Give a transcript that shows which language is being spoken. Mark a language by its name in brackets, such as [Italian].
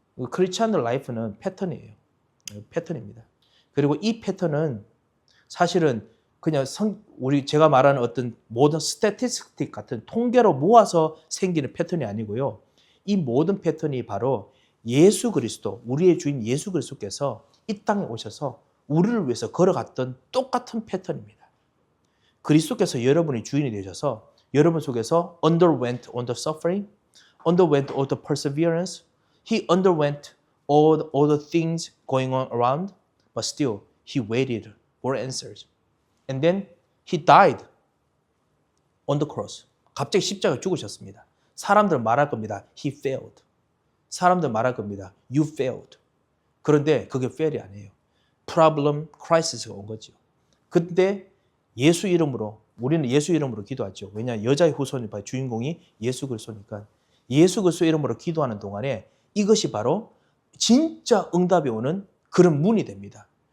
[Korean] 크리스찬 라이프는 패턴이에요. 패턴입니다. 그리고 이 패턴은 사실은 그냥 제가 말하는 어떤 모든 스태티스틱 같은 통계로 모아서 생기는 패턴이 아니고요. 이 모든 패턴이 바로 예수 그리스도, 우리의 주인 예수 그리스도께서 이 땅에 오셔서 우리를 위해서 걸어갔던 똑같은 패턴입니다. 그리스도께서 여러분의 주인이 되셔서 여러분 속에서 [English] underwent all the suffering, underwent all the perseverance, he underwent all the things going on around, but still he waited for answers. And then he died on the cross. [Korean] 갑자기 십자가에 죽으셨습니다. 사람들 말할 겁니다. [English] He failed. [Korean] 사람들 말할 겁니다. [English] You failed. [Korean] 그런데 그게 fail이 아니에요. Problem, crisis가 온 거죠. 근데 예수 이름으로 우리는 예수 이름으로 기도하죠. 왜냐 여자의 후손이 바로 주인공이 예수 그리스도니까 예수 그리스도 이름으로 기도하는 동안에 이것이 바로 진짜 응답이 오는 그런 문이 됩니다.